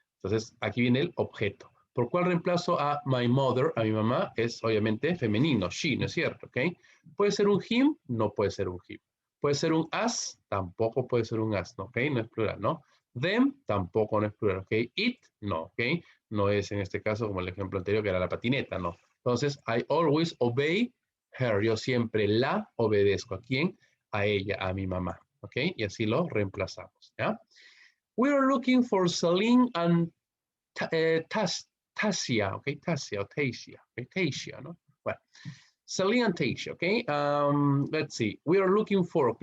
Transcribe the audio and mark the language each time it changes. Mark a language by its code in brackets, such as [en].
[es] Entonces, aquí viene el objeto. ¿Por cuál reemplazo a [en] my mother, [es] a mi mamá? Es obviamente femenino, she, ¿no es cierto? ¿Ok? ¿Puede ser un him? No puede ser un him. ¿Puede ser un as? Tampoco puede ser un as, ¿no? ¿Ok? No es plural, ¿no? Them tampoco no es plural, ¿ok? It, no, ¿ok? No es en este caso como el ejemplo anterior que era la patineta, no. [en] Entonces, I always obey her. [es] Yo siempre la obedezco. ¿A quién? A ella, a mi mamá, ¿ok? Y así lo reemplazamos, ¿ya? [en] We are looking for Celine and Tasia, ¿ok? Tasia o Tasia, ¿ok? Tasia, ¿no? Bueno, Celine and Tasia, ¿ok? Let's see. We are looking for, ¿ok?